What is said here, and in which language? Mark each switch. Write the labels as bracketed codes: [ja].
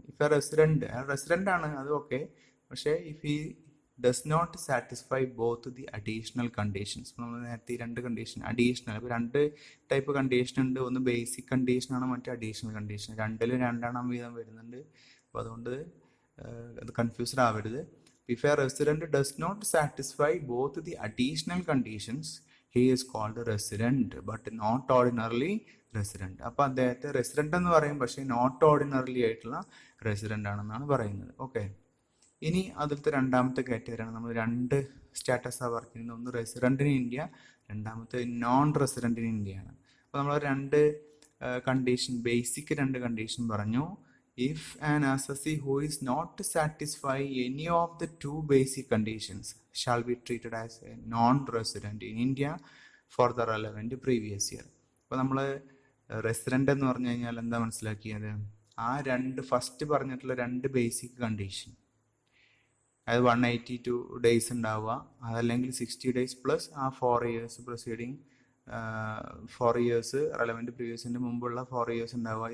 [en] if a resident [ml] ആണ് അത് okay, പക്ഷേ [en] If ഈ does not satisfy both the additional conditions. [ml] നമ്മൾ നേരത്തെ 2 കണ്ടീഷൻ അഡീഷണൽ, ഇപ്പോൾ 2 ടൈപ്പ് കണ്ടീഷൻ ഉണ്ട്. ഒന്ന് ബേസിക് കണ്ടീഷനാണ്, മറ്റേ അഡീഷണൽ കണ്ടീഷൻ. 2ലും 2 വീതം വരുന്നുണ്ട്. അപ്പോൾ അതുകൊണ്ട് അത് കൺഫ്യൂസ്ഡ് ആവരുത്. [en] If a resident does not satisfy both the additional conditions, he is called a resident but not ordinarily resident. [ml] അപ്പോൾ അദ്ദേഹത്തെ റെസിഡൻ്റ് എന്ന് പറയും, പക്ഷേ നോട്ട് ഓർഡിനറിലി ആയിട്ടുള്ള റെസിഡൻ്റ് ആണെന്നാണ് പറയുന്നത്. ഓക്കെ, ഇനി അതിലത്തെ രണ്ടാമത്തെ കാറ്റഗറിയാണ്. നമ്മൾ 2 സ്റ്റാറ്റസാണ് വർക്ക് ചെയ്യുന്നത്. ഒന്ന് റെസിഡൻ്റ് ഇൻ ഇന്ത്യ, രണ്ടാമത്തെ നോൺ റെസിഡൻ്റ് ഇൻ ഇന്ത്യയാണ്. അപ്പോൾ നമ്മൾ 2 കണ്ടീഷൻ, ബേസിക് 2 കണ്ടീഷൻ പറഞ്ഞു. [en] If an assessee who is not to satisfy any of the 2 basic conditions shall be treated as a non-resident in India for the relevant previous year. [ml] അപ്പോൾ നമ്മൾ resident എന്ന് പറഞ്ഞു കഴിഞ്ഞാൽ എന്താ മനസ്സിലാക്കിയത്? ആ 2 ഫസ്റ്റ് പറഞ്ഞിട്ടുള്ള 2 ബേസിക് കണ്ടീഷൻ, അതായത് 182 ഡേയ്സ് ഉണ്ടാവുക, അതല്ലെങ്കിൽ 60 ഡേയ്സ് പ്ലസ് ആ 4 ഇയേഴ്സ് പ്രൊസീഡിങ് 4 ഇയേഴ്സ് റെലവൻറ്റ് പ്രീവിയസിൻ്റെ മുമ്പുള്ള 4 ഇയേഴ്സ് ഉണ്ടാവുക.